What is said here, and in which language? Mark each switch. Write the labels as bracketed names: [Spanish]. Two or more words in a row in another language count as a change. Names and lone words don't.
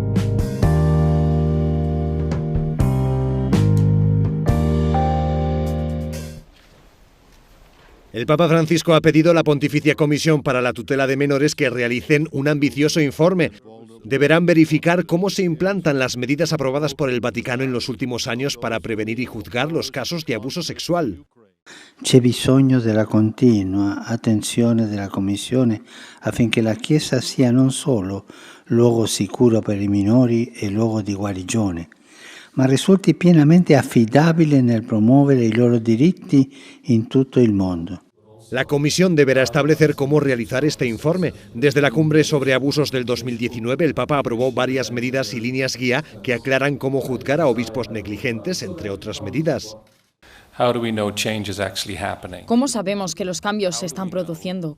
[Spanish] El Papa Francisco ha pedido a la Pontificia Comisión para la Tutela de Menores que realicen un ambicioso informe. Deberán verificar cómo se implantan las medidas aprobadas por el Vaticano en los últimos años para prevenir y juzgar los casos de abuso sexual. [Italian] C'è bisogno della continua attenzione della Commissione affinché la Chiesa sia non solo luogo sicuro per i minori e luogo di guarigione, ma risulti pienamente affidabile nel promuovere i loro diritti in tutto il mondo. [Spanish] La Comisión deberá establecer cómo realizar este informe. Desde la cumbre sobre abusos del 2019, el Papa aprobó varias medidas y líneas guía que aclaran cómo juzgar a obispos negligentes, entre otras medidas. ¿Cómo sabemos que los cambios se están produciendo?